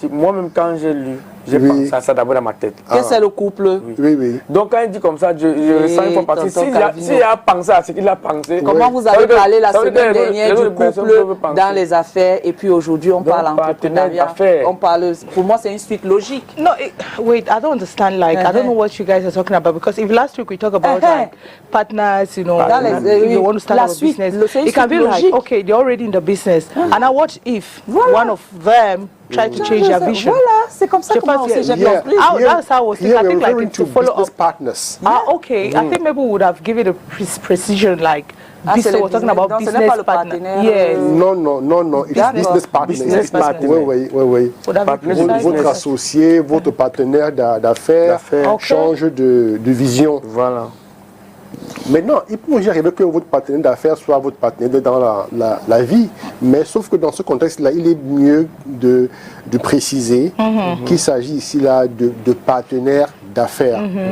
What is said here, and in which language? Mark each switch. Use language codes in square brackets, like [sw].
[fr] Moi-même, quand j'ai lu, j'ai pensé à ça d'abord dans ma tête. Qu'est-ce que c'est le couple? Oui. Donc, quand il dit comme ça, je ressens une fois parce que s'il a pensé à ce qu'il a pensé... Comment vous avez parlé la semaine dernière du couple dans les affaires et puis aujourd'hui, on parle entrepreneuriat. On parle... Pour moi, c'est une suite logique. [en] No, wait, I don't understand. Like, I don't know what you guys are talking about, because if last week we talk about like partners, you know, you want to start a business, it can be like, okay, they're already in the business, and now what if one of them try to change their vision? [fr] Voilà, c'est comme ça que moi aussi j'ai compris. [en] That's how I was thinking. I think like to follow up. Partners. Okay. I think maybe we would have given a precision like. We're talking about business partner. Yes. Non. Business partner. Business partner. [fr] Oui. Votre associé, votre partenaire d'affaires change de vision. Voilà. Maintenant, il peut y arriver que votre partenaire d'affaires soit votre partenaire dans la vie, mais sauf que dans ce contexte-là, il est mieux de préciser qu'il s'agit ici là de partenaires d'affaires.